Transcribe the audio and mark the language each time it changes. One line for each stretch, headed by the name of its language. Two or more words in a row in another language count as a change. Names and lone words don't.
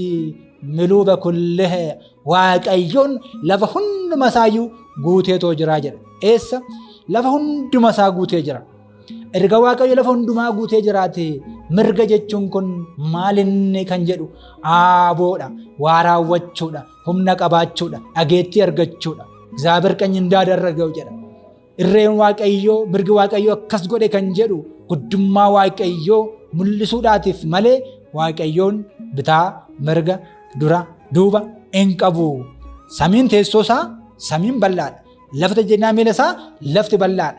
Oromo: Miluuba kullee Waaqayyoon lafa hunduma isaayyuu guuteetoo jiraa jedha. Eessa? Lafa hunduma isaa guutee jira. Erga Waaqayyo lafa hundumaa guutee jiraate mirga jechuun kun maalinni kan jedhu aaboodha, waa raawwachuudha, humna qabaachuudha, dhageettii argachuudha.
Amharic: እግዚአብሔር ቀኝ እንዳደረገው jedha.
Oromo: Irreen Waaqayyoo, mirgi Waaqayyoo akkas godhe kan jedhu guddummaa Waaqayyoo mul'isuudhaatiif malee Waaqayyoon bitaa, mirga, dura, duuba hin qabu. Samiin teessoo isaa, samiin bal'aadha. Lafti jennaan miila isaa, lafti bal'aadha.